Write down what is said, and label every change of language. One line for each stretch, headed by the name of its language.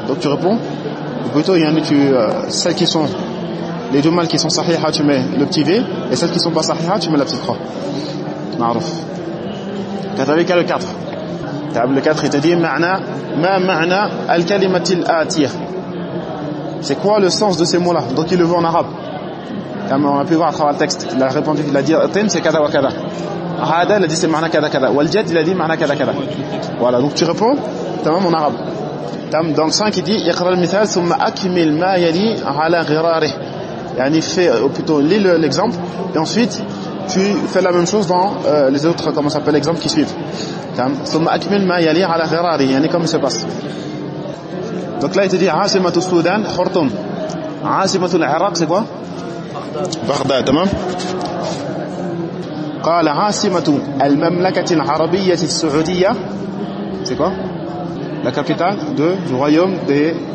French: Donc tu réponds plutôt, يعني tu celles qui sont les jumelles qui sont صحيحة tu mets le petit V, et celles qui sont pas صحيحة tu mets la petite croix.
Arabic: معروف. كذلك
French: le 4. Table 4 il te dit
Arabic: ما معنى الكلمة الآتية.
French: C'est quoi le sens de ces mots là? Donc il le veut en arabe. Comme on a pu voir à travers le texte, il a répondu, il a dit أتين c'est
Arabic: كذا وكذا. هذا الذي سمعنا معنى كذا كذا والجد الذي معنى كذا كذا.
French: Voilà, donc tu réponds tamam en arabe.
Arabic: Tam
French: dans le 5 il dit
Arabic: يقرأ المثال ثم أكمل ما يلي على غراره. يعني
French: fait ou plutôt lis l'exemple et ensuite tu fais la même chose dans les autres comment ça s'appelle exemples qui suivent.
Arabic: Tam ثم أكمل ما يلي على غراره.
French: يعني comme il se passe. Donc là il te dit
Arabic: عاصمة السودان خرطوم. عاصمة العراق
French: c'est quoi?
Arabic: بغداد. تمام. قال عاصمة المملكة العربية السعودية.
French: C'est quoi? La capitale du royaume des.